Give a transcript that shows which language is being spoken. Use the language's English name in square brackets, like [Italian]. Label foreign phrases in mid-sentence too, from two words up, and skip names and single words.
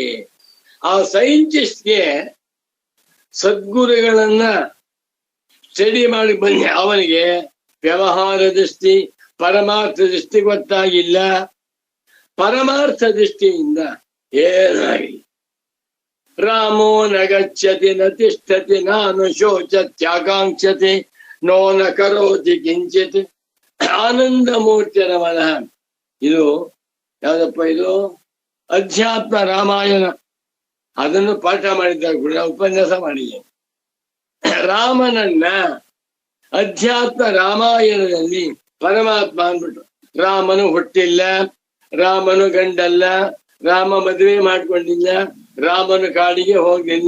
[Kannada] ಆ ಸೈಂಟಿಸ್ಟ್ಗೆ ಸದ್ಗುರುಗಳನ್ನ ಸ್ಟಡಿ ಮಾಡಿ ಬಂದ ಅವನಿಗೆ ವ್ಯವಹಾರ ದೃಷ್ಟಿ ಪರಮಾರ್ಥ ದೃಷ್ಟಿ ಗೊತ್ತಾಗಿಲ್ಲ. ಪರಮಾರ್ಥ ದೃಷ್ಟಿಯಿಂದ ಏನಾಗಿಲ್ಲ. [Sanskrit] ರಾಮೋ ನ ಗಚ್ಚತಿ ನ ತಿಷ್ಠತಿ ನಾನು ಶೋಚತ್ಯಾಕಾಂಕ್ಷತೆ ನೋ ನ ಕರೋತಿ ಕಿಂಚಿತ್. [Kannada] ಆನಂದ ಮೂರ್ತಿಯ ಮನಃ. ಇದು ಯಾವ್ದಪ್ಪ? ಇದು ಅಧ್ಯಾತ್ಮ ರಾಮಾಯಣ. ಅದನ್ನು ಪಾಠ ಮಾಡಿದ್ದಾರೆ ಕೂಡ, ಉಪನ್ಯಾಸ ಮಾಡಿದ್ದೇನೆ. ರಾಮನನ್ನ ಅಧ್ಯಾತ್ಮ ರಾಮಾಯಣದಲ್ಲಿ ಪರಮಾತ್ಮ ಅಂದ್ಬಿಟ್ಟು, ರಾಮನು ಹುಟ್ಟಿಲ್ಲ, ರಾಮನು ಗಂಡಲ್ಲ, ರಾಮ ಮದುವೆ ಮಾಡ್ಕೊಂಡಿಲ್ಲ, ರಾಮನು ಕಾಡಿಗೆ ಹೋಗ್ಲಿಲ್ಲ.